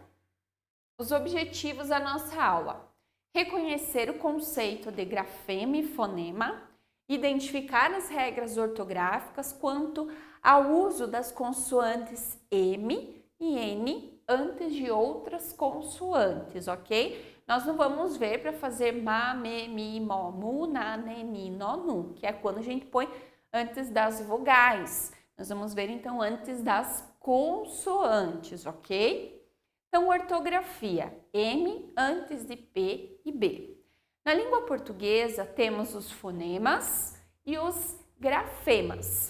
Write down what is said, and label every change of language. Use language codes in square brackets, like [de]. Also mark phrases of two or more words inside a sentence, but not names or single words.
[pt] Os objetivos da nossa aula: reconhecer o conceito de grafema e fonema, identificar as regras ortográficas quanto ao uso das consoantes M e N antes de outras consoantes, ok? Nós não vamos ver para fazer ma, me, mi, mo, mu, na, ne, ni, no, nu, que é quando a gente põe antes das vogais. Nós vamos ver então antes das consoantes, ok? Então, ortografia, M antes de P e B. Na língua portuguesa, temos os fonemas e os grafemas.